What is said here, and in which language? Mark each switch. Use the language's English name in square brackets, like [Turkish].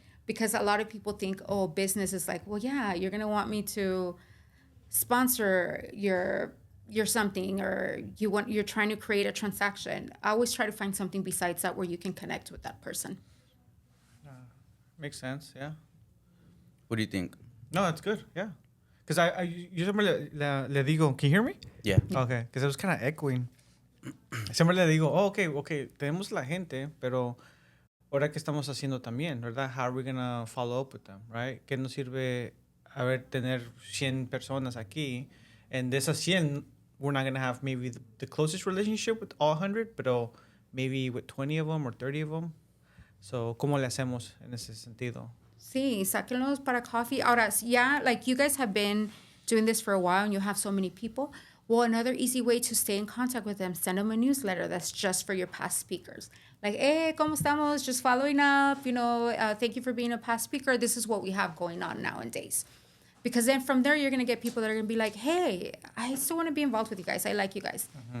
[English] Because a lot of people think, oh, business is like, well, yeah, you're going to want me to sponsor your something, or you're trying to create a transaction. I always try to find something besides that where you can connect with that person. Makes sense, yeah. What do you think? No, that's good, yeah. Because [Spanish] yo siempre le digo, [English] can you hear me? Yeah. Okay, because it was kind of echoing. [Spanish] Siempre le digo, oh, okay, tenemos la gente, pero ahora que estamos haciendo también, ¿verdad? [English] How are we going to follow up with them, right? [Spanish] ¿Qué nos sirve tener 100 personas aquí? [English] And [Spanish] de esas 100, [English] we're not going to have maybe the closest relationship with all 100, but maybe with 20 of them or 30 of them. [Spanish] So, ¿cómo le hacemos en ese sentido? Sí, sáquenlos para coffee. [English] Ahora, yeah, like you guys have been doing this for a while and you have so many people. Well, another easy way to stay in contact with them, send them a newsletter that's just for your past speakers. Like, hey, [Spanish] ¿cómo estamos? [English] Just following up, thank you for being a past speaker. This is what we have going on nowadays. Because then from there, you're going to get people that are going to be like, hey, I still want to be involved with you guys. I like you guys. Mm-hmm.